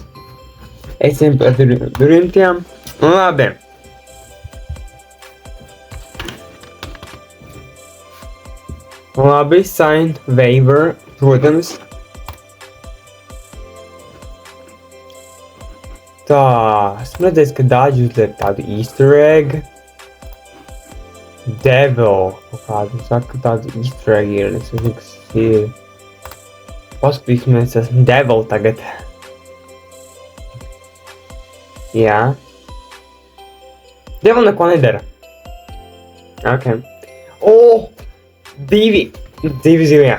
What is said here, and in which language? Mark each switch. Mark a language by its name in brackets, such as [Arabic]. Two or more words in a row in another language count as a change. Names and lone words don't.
[Latvian] Ejam par durintiem. Labi. Labi, [English] sign, waiver, [Latvian] protams. Tā, esmu redzējis, ka daži uzliek tādu [English] easter egg. [Latvian] Devil, kaut kādu, saka, ka tādu [English] easter egg [Latvian] ir, es nezinu, kas tas ir. Paskatīsimies, esmu devil tagad. Jā. Devil neko nedara. Ok. O! Divi zivjā.